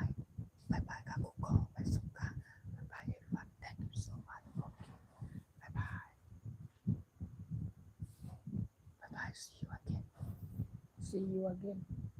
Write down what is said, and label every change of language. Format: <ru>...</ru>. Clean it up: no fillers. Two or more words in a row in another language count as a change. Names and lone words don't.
<th>ครับกูก็ไปส่งค่ะบายบาย</th> <en>everyone thank you so much</en> <th>โอเคบายบาย</th> <en>see you again</en>